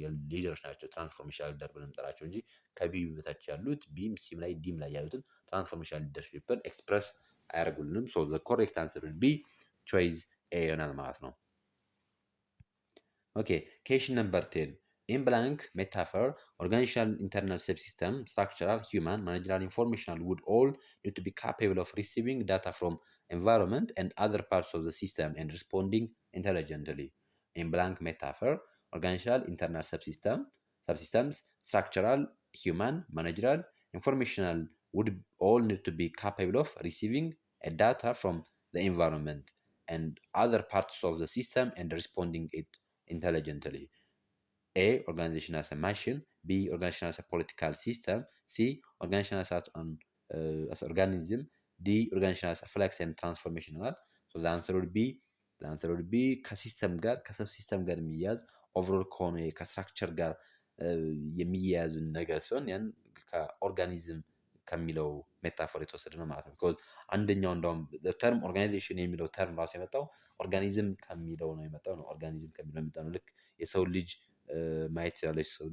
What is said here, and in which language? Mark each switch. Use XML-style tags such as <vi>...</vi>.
<am>ሊደሮች ናቸው ትራንስፎርሜሽናል ሊደር ብለን እንጠራቸው እንጂ ከቢ በታች ያሉት ቢም ሲም ላይ ዲም ላይ ያሉትን ትራንስፎርሜሽናል ሊደርሺፕን ኤክስፕረስ አያደርጉልንም።</am> <en>ሶ ዘ ኮሬክት አንሰር ዊል ቢ ቾይስ ኤ</en> <am>ይሆናል ማለት ነው።</am> <en>ኦኬ ኬሽን ነምበር 10 in blank metaphor organizational internal subsystem structural human managerial informational would all need to be capable of receiving data from environment and other parts of the system and responding intelligently. In blank metaphor organizational internal subsystems structural human managerial informational would all need to be capable of receiving a data from the environment and other parts of the system and responding it intelligently. A organization as a machine, B organization as a political system, C organization as an organism, D organization as a flex and transformational. So the answer would be</en> <am>ከሲስተም ጋር ከሰብ ሲስተም ጋር የሚያዝ ኦቨርኦል ከሆነ ከስትራክቸር ጋር የሚያያዝ ነገር ሲሆን ያን ከኦርጋኒዝም ከሚለው ሜታፎር የተወሰደ ነው ማለት ነው። ቢኮዝ አንደኛው እንደውም ተርም ኦርጋናይዜሽን የሚለው ተርም ራሱ የመጣው ኦርጋኒዝም ከሚለው ነው የመጣው ነው። ኦርጋኒዝም ከሚለው የመጣው ነው። ልክ የሰው ልጅ ማየት ያለች</am>